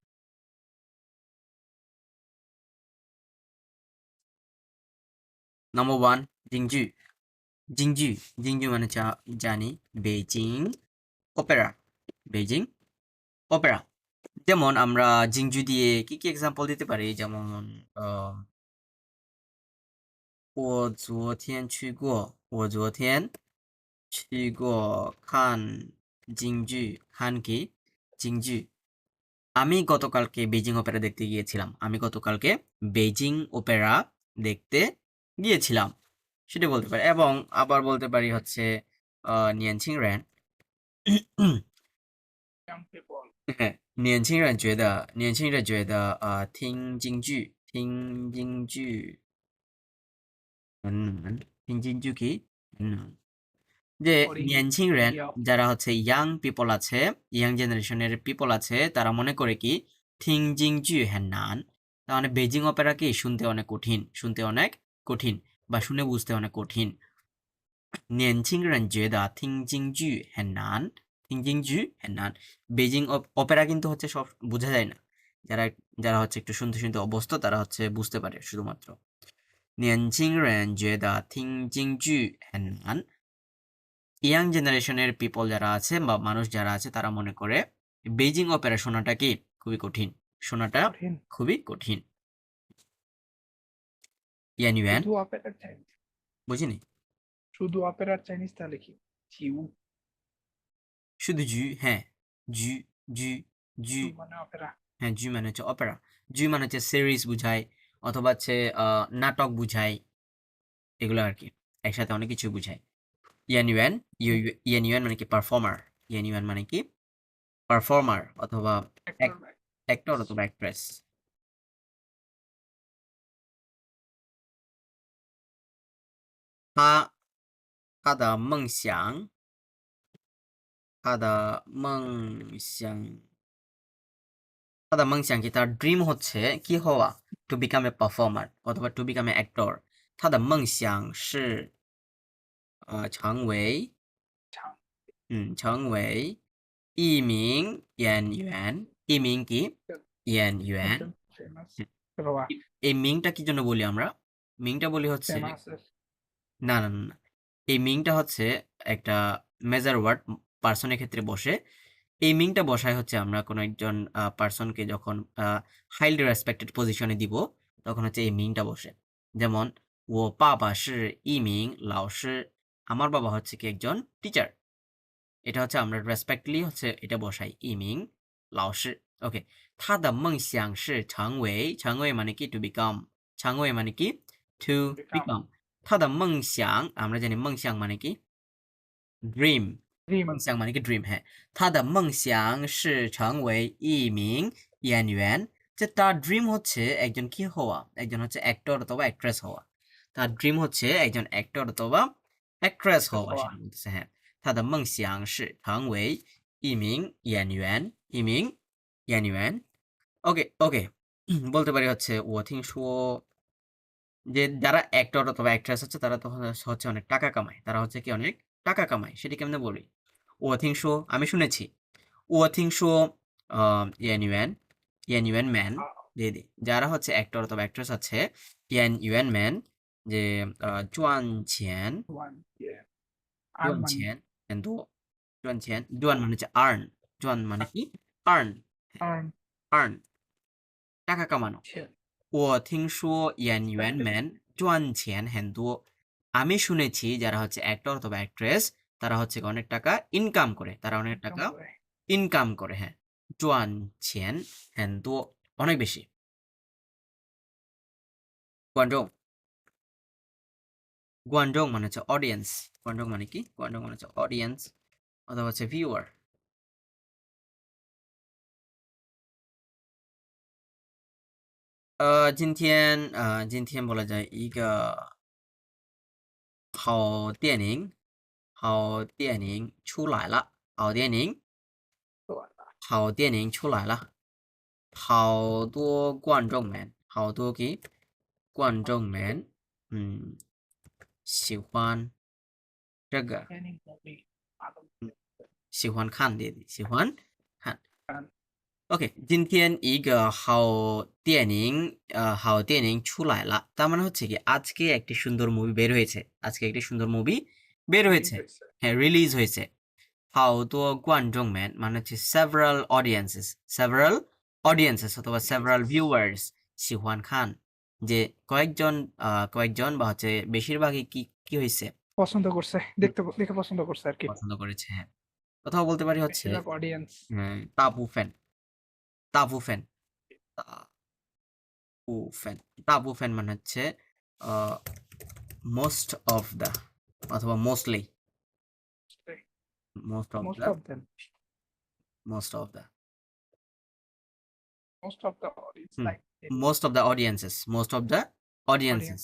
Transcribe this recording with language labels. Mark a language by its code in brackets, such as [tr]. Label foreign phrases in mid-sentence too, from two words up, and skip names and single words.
[bn] নাম্বার 1 জিংজু। জিংজু জিংজু মানে জানি বেজিং অপেরা। বেজিং অপেরা। যেমন আমরা জিংজু দিয়ে কি কি এক্সাম্পল দিতে পারি, যেমন [zh] 我昨天去过看京剧 看 [bn] কি জিংজু। আমি গতকালকে বেজিং অপেরা দেখতে গিয়েছিলাম। আমি গতকালকে বেজিং অপেরা দেখতে গিয়েছিলাম, সেটা বলতে পারি। এবং আবার বলতে পারি হচ্ছে [zh] 年轻人. [en] young people [zh] 对，年轻人觉得听京剧很难，听京剧 [bn] কি যে [zh] boring নিয়ানচিংরেন [en] idea of [bn] যারা হচ্ছে [en] young people [bn] আছে, ইয়াং জেনারেশনের পিপল আছে, তারা মনে করে কি [zh] 听京剧很难, [bn] তার মানে বেজিং অপেরা কি শুনতে অনেক কঠিন, শুনতে অনেক কঠিন বা শুনে বুঝতে অনেক কঠিন। [zh] 年轻人觉得听京剧很难，听京剧很难। [bn] বেজিং অপেরা কিন্তু হচ্ছে সব বোঝা যায় না, যারা যারা হচ্ছে একটু শুনতে শুনতে অভ্যস্ত তারা হচ্ছে বুঝতে পারে শুধুমাত্র। [zh] 年轻人觉得听京剧很难. [bn] ইয়াং জেনারেশনের পিপল যারা আছে বা মানুষ যারা আছে তারা মনে করে বেজিং অপেরা শোনাটা কি খুবই কঠিন, শোনাটা কঠিন খুবই কঠিন। ইয়ানুয়ান শুধু অপেরার চাইনিজ বুঝিনি। শুধু অপেরার চাইনিজ তাহলে কি জিউ শুধু জু, হ্যাঁ জু জু জু, জু মানে অপেরা হ্যাঁ জু মানে হচ্ছে অপেরা, জু মানে হচ্ছে সিরিজ বুঝায় অথবা হচ্ছে নাটক বুঝায়, এগুলো আর কি একসাথে অনেক কিছু বুঝায়। ইয়ানুয়ান ইয়ানুয়ান মানে কি পারফর্মার, ইয়ানুয়ান মানে কি পারফর্মার অথবা অ্যাক্টর অ্যাক্টর অথবা অ্যাক্ট্রেস। [zh] 他他的梦想，他的梦想，他的梦想 [bn] কি তার ড্রিম হচ্ছে কি হওয়া, [en] to become a performer [bn] অথবা [en] to become an actor. [zh] 他的梦想是成为成为一名演员，一名কি演员। [bn] একজন ফেমাস বাবা এই মিংটা কি জন্য বলি আমরা, মিংটা বলি হচ্ছে ফেমাস না না না না। এই মিংটা হচ্ছে একটা মেজার ওয়ার্ড পার্সনের ক্ষেত্রে বসে। এই মিংটা বসায় হচ্ছে আমরা কোনো একজন পার্সনকে যখন হাইলি রেসপেক্টেড পজিশনে দিব তখন হচ্ছে এই মিংটা বসে। যেমন [zh] 我爸爸是一名老师, [bn] আমার বাবা হচ্ছে কি একজন টিচার। এটা হচ্ছে আমরা রেসপেক্টলি হচ্ছে এটা বসাই [zh] 一名老师. [bn] ওকে, [zh] 他的梦想是成为，成为 [bn] মানে কি [en] to become, [bn] 成为 মানে কি টু বিকাম বিকাম। [zh] 他的梦想 [bn] আমরা জানি 梦想 মানে কি ড্রিম, ড্রিম 梦想 মানে কি ড্রিম, হ্যাঁ। [zh] 他的梦想是成为一名演员, [bn] যে তার ড্রিম হচ্ছে একজন কি হওয়া, একজন হচ্ছে অ্যাক্টর অথবা অ্যাক্ট্রেস হওয়া। তার ড্রিম হচ্ছে একজন অ্যাক্টর অথবা অ্যাক্ট্রেস হওয়া, হওয়া সেটা বলতেছে, হ্যাঁ। [zh] 他的梦想是成为一名演员，一名演员。 [bn] ওকে ওকে, বলতে পারি হচ্ছে [zh] 我听说, [bn] যে যারা অ্যাক্টর অথবা অ্যাক্ট্রেস হচ্ছে তারা তো হচ্ছে অনেক টাকা কামায়, তারা হচ্ছে কি অনেক টাকা কামায়, সেটা কেমনে বলি। [zh] 我听说 [bn] আমি শুনেছি, [zh] 我听说演员，演员们 [bn] দিয়ে দিই। যারা হচ্ছে অ্যাক্টর অথবা অ্যাক্ট্রেস আছে [zh] 演员们, [bn] যে [zh] 赚钱, [en] want earn [bn] জুয়ান মানি ছিয়ান এন্ড [zh] 赚钱, [bn] জুয়ান মানে হচ্ছে আর্ন, জুয়ান মানে কি আর্ন, আর্ন আর্ন টাকা কামানো। [zh] 我听说演员们赚钱很多. [bn] আমি শুনেছি যারা হচ্ছে অ্যাক্টর অথবা অ্যাক্ট্রেস তারা হচ্ছে অনেক টাকা ইনকাম করে, তারা অনেক ইনকাম টাকা করে ইনকাম করে, হ্যাঁ। [zh] 赚钱很多 [bn] অনেক বেশি। 观众, 观众 মানে হচ্ছে অডিয়েন্স, 观众 মানে কি, 观众 মানে হচ্ছে অডিয়েন্স অথবা হচ্ছে ভিউয়ার। [zh] 今天 [bn] বলা যায় [zh] 一个好电影，好电影出来了，好电影， [bn] তো [zh] 好电影出来了，好多观众们，好多কি 观众们喜欢这个电影 movie 喜欢看 [bn] দিয়ে দিই [zh] 喜欢看看 [bn] OK [zh] 今天一个好电影出来了 [bn] তার মানে হচ্ছে কি আজকে একটি সুন্দর মুভি বের হয়েছে আজকে একটি সুন্দর মুভি বের হয়েছে হ্যাঁ রিলিজ হয়েছে [zh] 好多观众们 [bn] মানে হচ্ছে [en] several audiences [bn] অথবা [en] several viewers [zh] 喜欢看 [bn] যে কয়েকজন বা হচ্ছে বেশিরভাগই কি হয়েছে পছন্দ করছে দেখে পছন্দ করছে আর কি পছন্দ করেছে হ্যাঁ কোথাও বলতে পারি হচ্ছে বেশিরভাগ অডিয়েন্স [zh] 大部分大部分大部分 [bn] মানে হচ্ছে [en] most of the [bn] অথবা [en] mostly most of [bn] মোস্ট the [en] of them most of the most of the audience [bn] হুম, লাইক [en] most of the audiences অডিয়েন্সেস